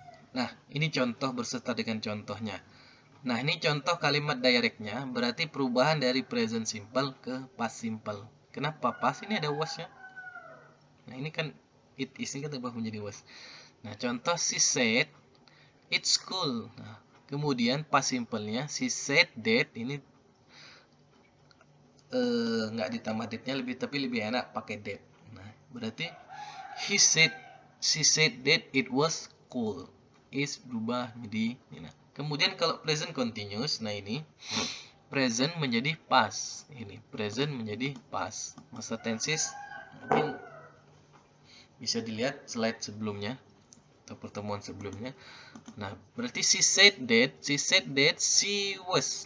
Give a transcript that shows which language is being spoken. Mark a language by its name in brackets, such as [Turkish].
[Indonesian] Nah, ini contoh berserta dengan contohnya. Nah, ini contoh kalimat directnya, berarti perubahan dari present simple ke past simple. Kenapa past? Ini ada was-nya. Nah, ini kan [English] it is, [Indonesian] ini kan berubah menjadi was. Nah, contoh [English] she said it's cool. [Indonesian] Nah, kemudian past simple-nya [English] she said that, [Indonesian] ini nggak ditambah date-nya, tapi lebih enak pakai that. Nah, berarti [English] she said that it was cool. [Indonesian] Is berubah menjadi ini. Nah, kemudian kalau present continuous, nah ini present menjadi past. Ini present menjadi past. Masa tenses mungkin bisa dilihat slide sebelumnya atau pertemuan sebelumnya. Nah, berarti [English] she said that she was.